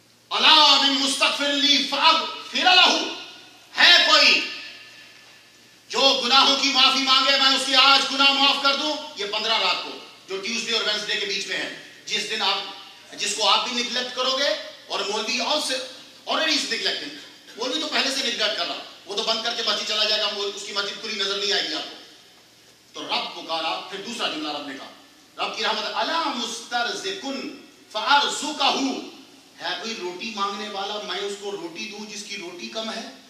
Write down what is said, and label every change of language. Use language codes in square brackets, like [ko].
[ar] أَلَا مِن مُسْتَغْفِرٍ لِي فَأَغْفِرَ لَهُ. [ur] ہے کوئی جو گناہوں کی معافی مانگے میں اس کے آج گناہ معاف کر دوں؟ یہ 15 رات کو جو ٹیوزڈے اور وینسڈے کے بیچ میں ہے، جس دن جس کو آپ بھی نگلیکٹ کرو گے. [en] اور مولوی already is neglecting. [ur] مولوی تو پہلے سے نگلیکٹ کر رہا، وہ تو بند کر کے مسجد چلا جائے گا، اس کی مسجد کھلی نظر نہیں آئے گی آپ کو. تو رب پکارا. پھر دوسرا جملہ رب نے کہا، رب کی رحمت. [ar] أَلَا مُسْتَرْزِقٌ فَأَرْزُقَهُ. [ur] ہے کوئی روٹی مانگنے والا، میں اس کو روٹی دوں جس کی روٹی کم ہے.